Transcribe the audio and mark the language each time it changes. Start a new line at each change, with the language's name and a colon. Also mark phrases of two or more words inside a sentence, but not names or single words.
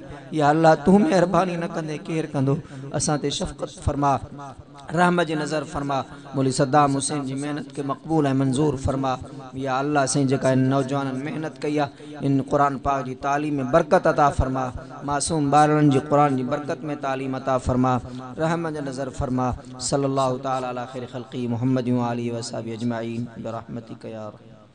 Sindhi: या अल्लाह तूं महिरबानी न कंदे केरु कंदो। असां ते शफ़क़त फरमा, रहम जी नज़र फरमा। मौली सद्दाम हुसैन जी मेहनत के मक़बूल ऐं मंज़ूर फरमा। या अल्लाह साईं जेका इन नौजवाननि मेहनत कई आहे, इन क़ुरान पाक जी तालीम में बरकत अता फरमा। मासूम ॿारनि जी क़ुरान जी बरकत में तालीम अता फरमा, रहम जी नज़र फरमा।
Arabic: صلى الله تعالى على خير خلقه محمد وآله وصحبه أجمعين برحمتك يا